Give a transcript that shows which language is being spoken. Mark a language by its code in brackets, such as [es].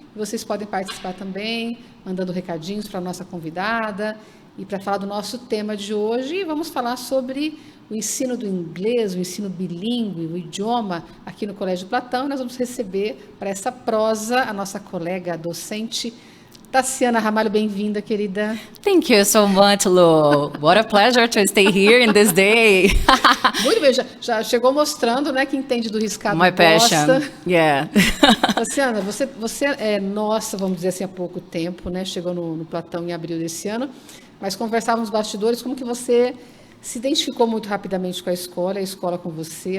[pt] Vocês podem participar também, mandando recadinhos para a nossa convidada e para falar do nosso tema de hoje. Vamos falar sobre o ensino do inglês, o ensino bilíngue, o idioma aqui no Colégio Platão. E nós vamos receber para essa prosa a nossa colega docente Tassiana Ramalho. Bem-vinda, querida. [en] Thank you so much, Lu. What a pleasure to stay here in this day. [pt] Muito bem, já chegou mostrando, né, que entende do riscado. [en] My passion, yeah. [pt] Tassiana, você é nossa, vamos dizer assim, há pouco tempo, né? Chegou no Platão em abril desse ano, mas conversávamos nos bastidores, como que você se identificou muito rapidamente com a escola com você.